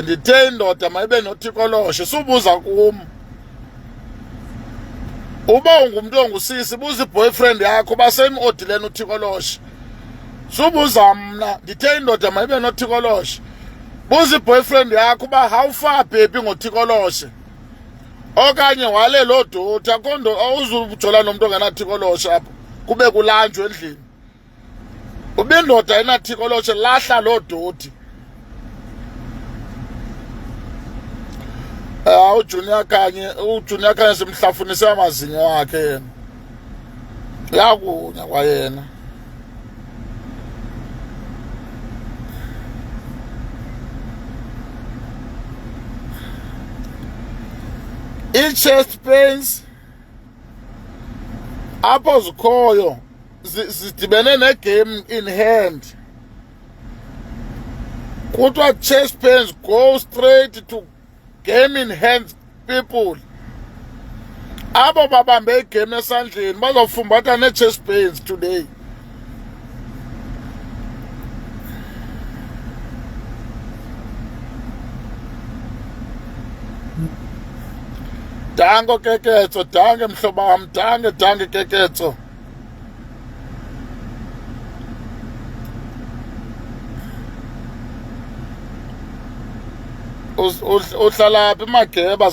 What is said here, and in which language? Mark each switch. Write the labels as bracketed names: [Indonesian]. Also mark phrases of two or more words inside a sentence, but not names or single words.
[Xhosa] Ndithe indoda mayibe noTikoloshe. Subuza kum. Uba ungumntu ongusisi, buza i-boyfriend yakho basemodileni uTikoloshe. Subuza mna. Ndithe indoda mayibe noTikoloshe. Buza i-boyfriend yakho uba [English] how far baby [Xhosa] ngoTikoloshe. Okanye wale loo doti akondo awuzujola nomntu ongenaTikoloshe apho kube kulanjwe endlini. Uba indoda ayinaTikoloshe lahla loo doti. uJunior Kanye simhlafunise amazinyo wakhe yena. Yakunya kwayena. [English] I-chest pains [Xhosa] apho zikhoyo zidibene ne- [English] game in hand. Kuthiwa chest pains go straight to game in hand people. [Xhosa] Abo babambe igame esandleni bazofumbatha ne- [English] chest pains today. [Xhosa] Dango Keketso, dange mhlobo wam, dange Keketso. Uhlala phi Mageba?